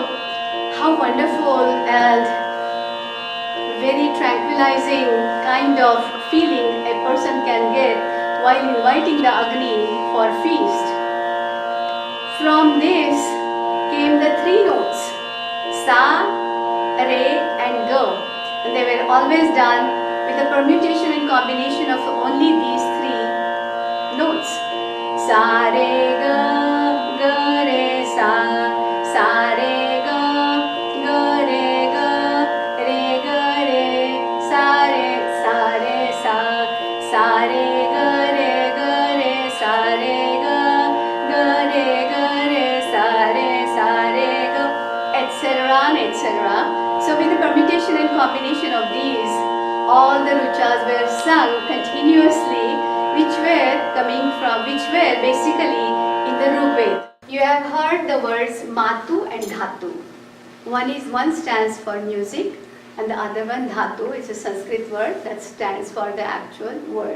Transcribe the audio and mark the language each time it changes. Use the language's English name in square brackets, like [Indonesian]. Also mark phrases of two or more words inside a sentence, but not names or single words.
[English] How wonderful and very tranquilizing kind of feeling a person can get while inviting the Agni for feast. From this came the three notes, Sa, Re and Ga, and they were always done with a permutation and combination of only these three notes. Sa, Re, Ga, Ga, Re, Sa, Sa, Re, Ga, Ga, Re, Ga, Re, Ga, Re, Sa, Re, Sa, Re, Sa, Sa, Re, Ga, Re, Ga, Re, Sa, Re, Ga, Ga, Re, Ga, Re, Sa, Re, Sa, Re, Ga, etc. etc. So with the permutation and combination of these, all the ruchas were sung continuously, which were basically in the Rigveda. You have heard the words Matu and Dhatu. One stands for music, and the other one, Dhatu, is a Sanskrit word that stands for the actual word.